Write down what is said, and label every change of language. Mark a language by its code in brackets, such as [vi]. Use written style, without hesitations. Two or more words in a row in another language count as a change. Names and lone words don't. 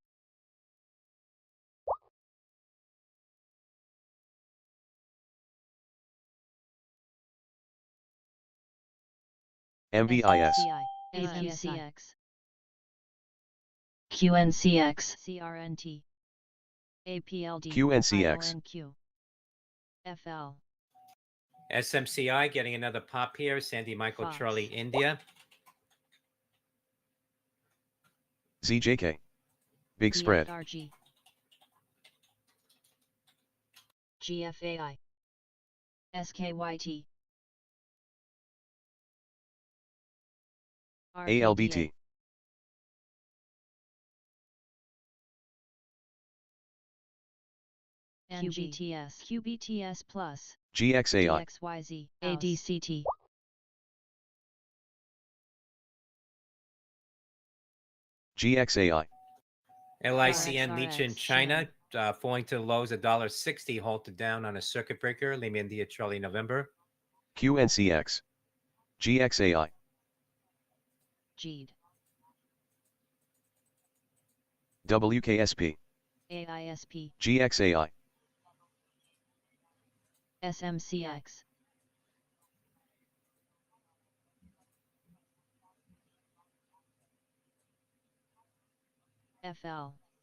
[en] MVIS. SMCI, APSX, QNCX, CRNT, APLD, QNCX. ILNQ, FL, SMCI getting another pop here. Sandy Michael Fox. Charlie India. ZJK. Big spread. BFRG, GFAI, SKYT, ALBT. QBTS, QBTS Plus, GXAI. DXYZ, ADCT, GXAI. LICN Leach in RXRX, China, falling to the lows of $1.60, halted down on a circuit breaker. Lima India Charlie November. QNCX. GXAI. GED, WKSP. AISP, GXAI. SMCX, FL,